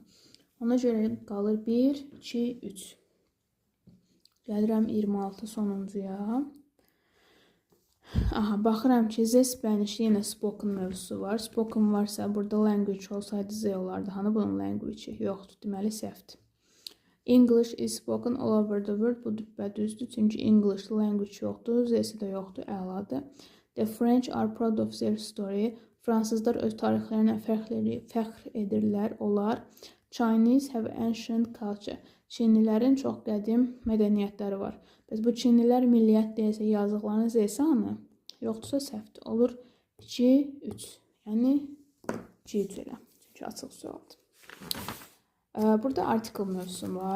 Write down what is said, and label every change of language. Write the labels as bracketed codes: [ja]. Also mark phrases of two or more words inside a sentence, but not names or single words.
[az] Ona görə qalır 1, 2, 3. Gəlirəm 26 sonuncuya. Aha, baxıram ki, Z Spanish yenə spoken mövzusu var. Spoken varsa, burada language olsaydı Z olardı. Hani bunun language yoxdur, deməli səhvdir. [en] English is spoken all over the world. [az] Bu düzdür, çünki [en] English language [az] yoxdur, Z-si də yoxdur, əladır. [en] The French are proud of their story. [az] Fransızlar öz tarixlərinə fəxr edirlər, onlar. [en] Chinese have ancient culture. [az] Çinlilərin çox qədim mədəniyyətləri var. Bəs bu Çinlilər milliyyət deyilsə, yazdıqlarının Z-si hanı? Yoxdursa səhvdir. Olur 2, 3. Yəni 2, 3 elə. Çünki açıq sualdır. Burada article mövzusu var.